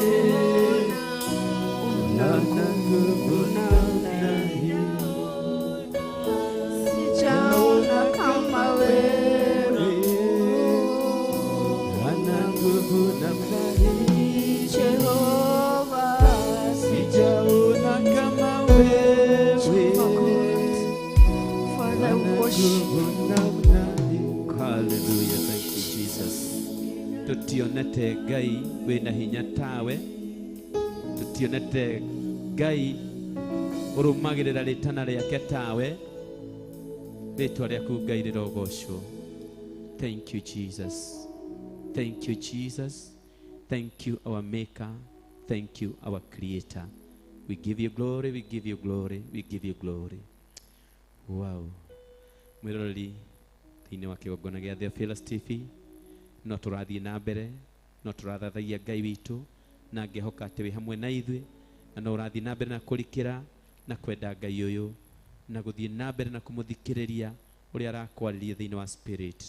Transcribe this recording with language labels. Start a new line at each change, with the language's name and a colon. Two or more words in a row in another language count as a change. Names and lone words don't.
Swahili: ana nguvu namna hii, sijaona kama wewe, ana nguvu namna hii, Jehova, sijaona kama wewe,
English: Father, we worship you. Hallelujah, thank you Jesus.
Kikuyu: Tutionete Ngai wina hinya tawe, tutionete Ngai urumagirira ritana riake tawe, ritwa riaku Ngai rirogocwo.
English: Thank you Jesus, thank you Jesus, thank you our maker, thank you our creator. We give you glory, we give you glory, we give you glory. Wow.
Kikuyu: Mwiroreri thĩinĩ wa kĩgongona gĩa Theophilus TV, no tũrathiĩ na mbere, no tũrathathaiya Ngai witũ, na ngĩhoka atĩ wĩ hamwe na ithuĩ, na no ũrathiĩ na mbere na kũrikĩra na kwenda Ngai ũyũ, na gũthiĩ na mbere na kũmũthikĩrĩria ũrĩa arakwarĩria thĩinĩ wa spirit.